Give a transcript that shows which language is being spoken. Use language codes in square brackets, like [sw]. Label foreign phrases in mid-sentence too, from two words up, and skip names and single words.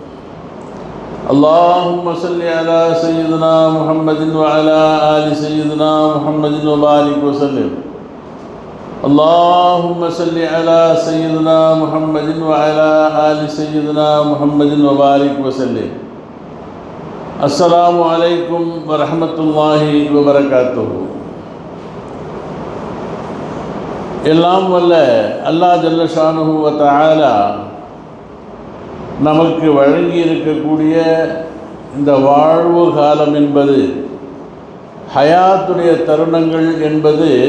[ar] اللهم صل على سيدنا محمد وعلى آل سيدنا محمد وبارك وسلم. اللهم صل على سيدنا محمد وعلى آل سيدنا محمد وبارك وسلم. السلام عليكم ورحمة الله وبركاته. [ta] எல்லாம் வல்ல அல்லாஹ் [ar] جل شأنه وتعالى [ta] நமக்கு வழங்கி இருக்கக்கூடிய இந்த வாழ்வு காலம் என்பது, ஹயாத்துடைய தருணங்கள் என்பது